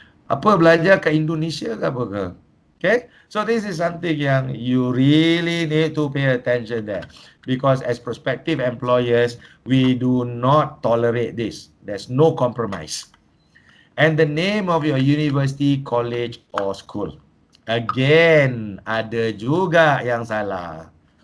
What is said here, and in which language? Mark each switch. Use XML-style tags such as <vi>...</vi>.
<ms>Apa belajar ke Indonesia ke apa ke? Okay?</ms> <en>So this is something yang you really need to pay attention there. Because as prospective employers, we do not tolerate this. There's no compromise. And the name of your university, college or school.</en> <ms>Again, ada juga yang salah.</ms>